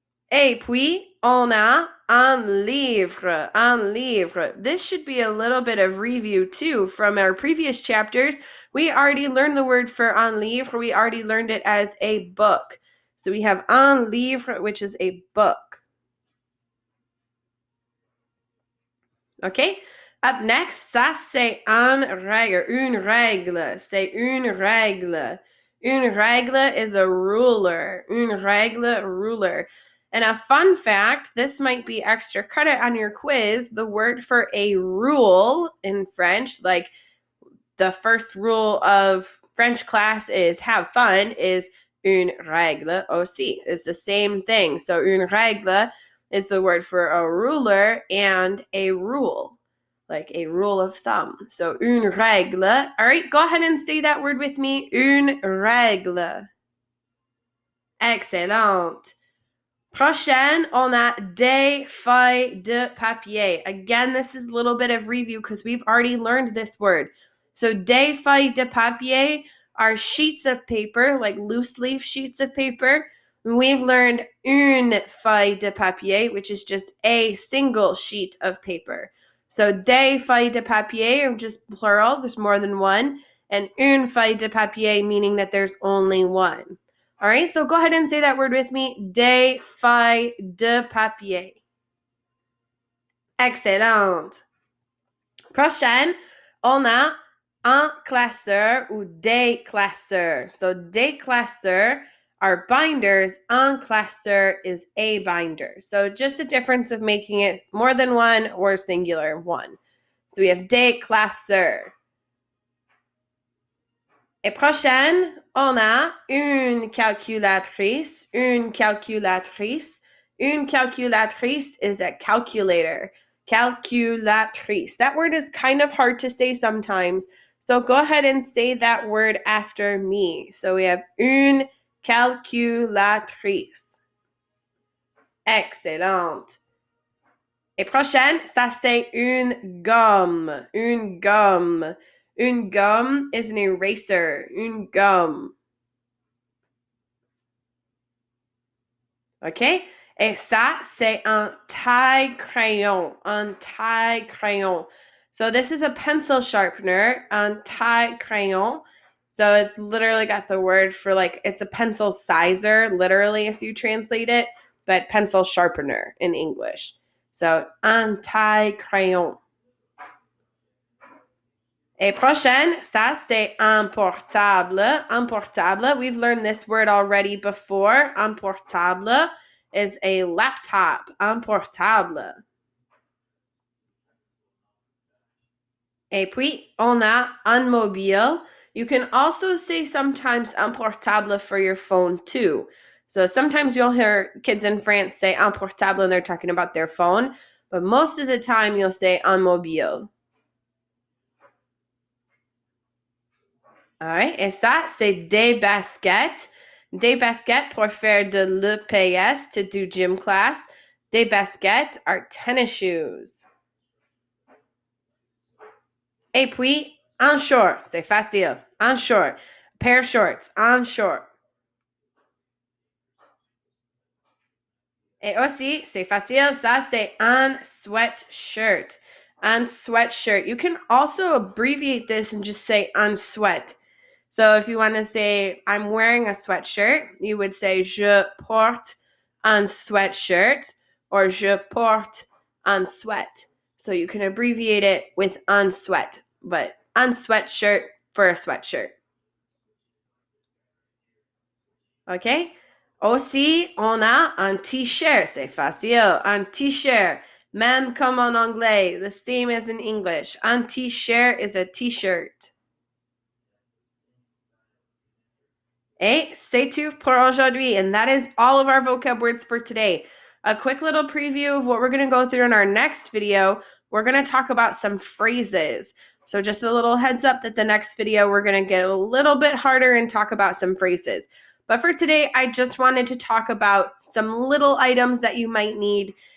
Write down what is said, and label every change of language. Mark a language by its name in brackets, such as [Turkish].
[French] Et puis, on a un livre. Un livre. [English] This should be a little bit of review too from our previous chapters. We already learned the word for un livre. We already learned it as a book. So we have un livre, which is a book. Okay? Up next, [French] ça c'est une règle. C'est une règle. Une règle [English] is a ruler. [French] Une règle, ruler. [English] And a fun fact, this might be extra credit on your quiz, the word for a rule in French, like the first rule of French class is have fun, is [French] une règle aussi. [English] It's the same thing. So une règle is the word for a ruler and a rule, like a rule of thumb. [French] So une règle. [English] All right, go ahead and say that word with me. [French] Une règle. Excellent. Prochaine, on a des feuilles de papier. [English] Again, this is a little bit of review because we've already learned this word. So des feuilles de papier are sheets of paper, like loose leaf sheets of paper. We've learned une feuille de papier, which is just a single sheet of paper. So des feuilles de papier are just plural, there's more than one, and une feuille de papier meaning that there's only one. All right, so go ahead and say that word with me. [French] Des feuilles de papier. Excellent. Prochaine, on a un classeur ou des classeurs. [English] So des classeurs are binders. Un classeur is a binder. So just the difference of making it more than one or singular one. So we have des classeurs. [French] Et prochaine, on a une calculatrice. Une calculatrice. Une calculatrice [English] is a calculator. [French] Calculatrice. [English] That word is kind of hard to say sometimes. So go ahead and say that word after me. So we have une calculatrice. Excellent. [French] Et prochaine, ça c'est une gomme. Une gomme. Une gomme [English] is an eraser. [French] Une gomme. OK? Et ça, c'est un taille-crayon. [English] Un taille-crayon. So this is a pencil sharpener, un taille-crayon. So it's literally got the word for like, it's a pencil sizer, literally, if you translate it, but pencil sharpener in English. [French] So, un taille-crayon. Et prochaine, ça c'est un portable. [English] Un portable, we've learned this word already before. [French] Un portable [English] is a laptop. [French] Un portable. Et puis, on a un mobile. [English] You can also say sometimes un portable for your phone too. So sometimes you'll hear kids in France say un portable and they're talking about their phone, but most of the time you'll say un mobile. All right, [French] et ça, c'est des baskets. Des baskets pour faire de l'EPS, [English] to do gym class. Des baskets are tennis shoes. [French] Et puis, un short, c'est facile. Un short, [English] pair of shorts, [French] un short. Et aussi, c'est facile, ça, c'est un sweatshirt. Un sweatshirt. [English] You can also abbreviate this and just say un sweat. So if you want to say, I'm wearing a sweatshirt, you would say, [French] je porte un sweatshirt, [English] or [French] je porte un sweat. [English] So you can abbreviate it with un sweat, but un sweatshirt for a sweatshirt. [French] OK? Aussi, on a un t-shirt. C'est facile. Un t-shirt. Même comme en anglais, [English] the same as in English. Un t-shirt is a t-shirt. [French] Et c'est tout pour aujourd'hui. [English] And that is all of our vocab words for today. A quick little preview of what we're going to go through in our next video. We're going to talk about some phrases. So just a little heads up that the next video, we're going to get a little bit harder and talk about some phrases. But for today, I just wanted to talk about some little items that you might need.